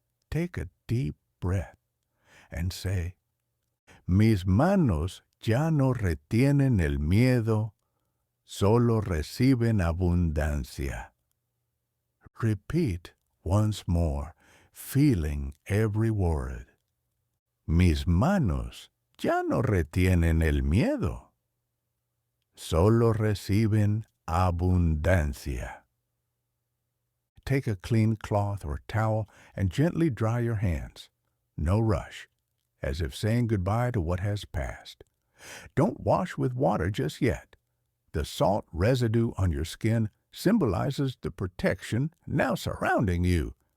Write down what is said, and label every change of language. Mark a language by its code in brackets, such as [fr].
[en] Take a deep breath and say, [es] Mis manos ya no retienen el miedo, solo reciben abundancia. [en] Repeat once more, feeling every word. [es] Mis manos ya no retienen el miedo, solo reciben abundancia. [en] Take a clean cloth or towel and gently dry your hands. No rush, as if saying goodbye to what has passed. Don't wash with water just yet. The salt residue on your skin symbolizes the protection now surrounding you.